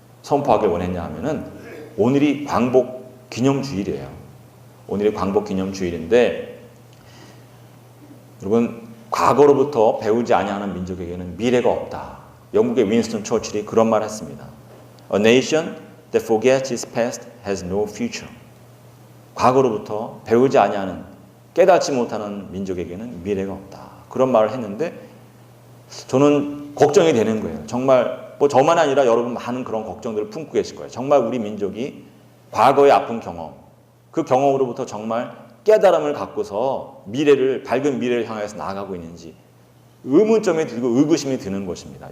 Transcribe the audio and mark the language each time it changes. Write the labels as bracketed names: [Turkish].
[Korean] 선포하길 원했냐 하면은 오늘이 광복 기념주일이에요. 오늘이 광복 기념주일인데 여러분 과거로부터 배우지 아니하는 민족에게는 미래가 없다. 영국의 윈스턴 처칠이 그런 말을 했습니다. [English] A nation that forgets its past has no future. [Korean] 과거로부터 배우지 아니하는 깨닫지 못하는 민족에게는 미래가 없다. 그런 말을 했는데 저는 걱정이 되는 거예요. 정말 뭐 저만 아니라 여러분 많은 그런 걱정들을 품고 계실 거예요. 정말 우리 민족이 과거의 아픈 경험, 그 경험으로부터 정말 깨달음을 갖고서 미래를 밝은 미래를 향해서 나아가고 있는지 의문점이 들고 의구심이 드는 것입니다.